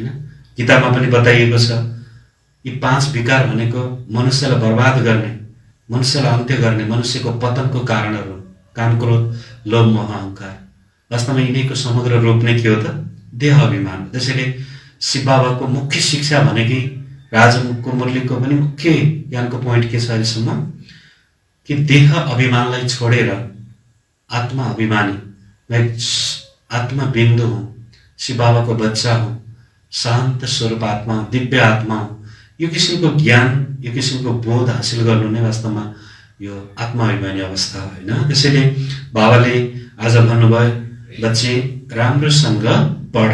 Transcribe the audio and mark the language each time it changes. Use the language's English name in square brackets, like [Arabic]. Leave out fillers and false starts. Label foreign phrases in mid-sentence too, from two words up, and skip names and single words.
[Nepali] किताबमा पनि बताइएको छ, यी 5 विकार भनेको मनुष्यलाई बर्बाद गर्ने, मनुष्यलाई अन्त्य गर्ने, मनुष्यको पतनको कारणहरू, काम, क्रोध, लोभ, मोह, अहङ्कार। वास्तवमा यिनीको समग्र रूप नै के हो त? देह अभिमान। त्यसैले शिव बाबाको मुख्य शिक्षा भनेकै, राजको मुरलीको पनि मुख्य ज्ञानको पोइन्ट के छ अहिलेसम्म? कि देह अभिमानलाई छोडेर आत्मा अभिमानी, मैं आत्मा बिन्दु हुँ, शिव बाबाको बच्चा हुँ, शान्त स्वरूप आत्मा, दिव्य आत्मा हुँ। यो किसिमको ज्ञान, यो किसिमको बोध हासिल गर्नु नै वास्तवमा यो आत्माभिमानी अवस्था हो, होइन? त्यसैले बाबाले आज भन्नुभयो, बच्चे राम्रोसँग पढ।